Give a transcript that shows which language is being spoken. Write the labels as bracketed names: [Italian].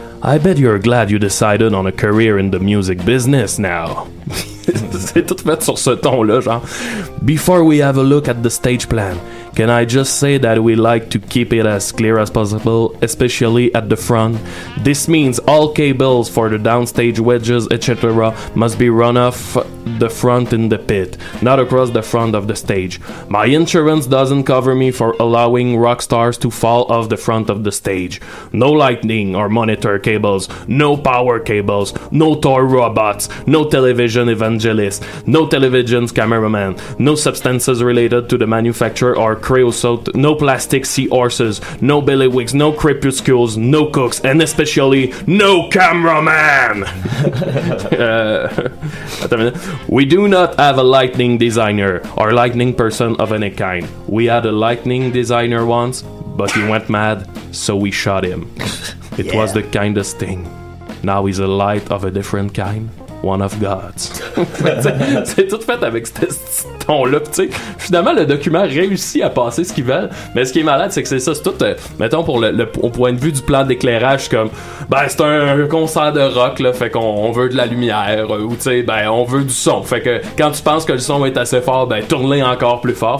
[English] I bet you're glad you decided on a career in the music business now. [French] C'est tout fait sur ce ton-là, genre. [English] Before we have a look at the stage plan, can I just say that we like to keep it as clear as possible, especially at the front. This means all cables for the downstage wedges, etc. must be run off the front in the pit, not across the front of the stage. My insurance doesn't cover me for allowing rock stars to fall off the front of the stage. No lightning or monitor cables, no power cables, no toy robots, no television evangelists, no television's cameraman, no substances related to the manufacturer or creosote, no plastic seahorses, no bailiwicks, no crepuscules, no cooks, and especially no cameraman. [French] Attends une minute. [English] We do not have a lightning designer or lightning person of any kind. We had a lightning designer once, but he went mad, so we shot him. It was the kindest thing. Now he's a light of a different kind. One of God's. [French] C'est tout fait avec ce ton-là. Tu sais, finalement, le document réussit à passer ce qu'ils veulent. Mais ce qui est malade, c'est que c'est ça. C'est tout, mettons, au point de vue du plan d'éclairage, c'est comme, c'est un concert de rock, là. Fait qu'on veut de la lumière. Ou, tu sais, on veut du son. Fait que quand tu penses que le son va être assez fort, tourne-le encore plus fort.